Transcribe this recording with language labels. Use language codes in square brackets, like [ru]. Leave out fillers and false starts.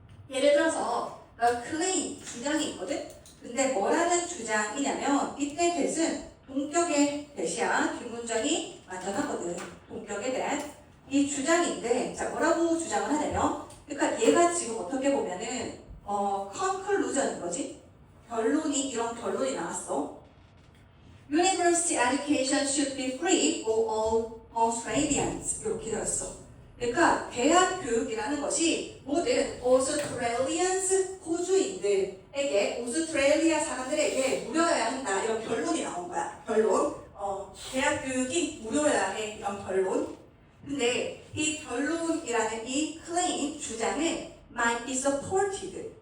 [ko] 예를 들어서 claim 주장이 있거든. 근데 뭐라는 주장이냐면 이때 that은 동격의 that이야. 뒷문장이 완전하거든. 동격의 that. 이 주장인데, 자, 뭐라고 주장을 하냐면, 그러니까 얘가 지금 어떻게 보면은 conclusion인 거지. 결론이, 이런 결론이 나왔어. [en] University education should be free for all Australians. [ko] 이렇게 되었어. 그러니까 대학 교육이라는 것이 모든 오스트레일리언스 호주인들에게, 오스트레일리아 사람들에게 무료여야 한다. 이런 결론이 나온 거야. 결론. 대학 교육이 무료여야 해. 이런 결론. 근데 이 결론이라는 이 claim, 주장은 [en] might be supported.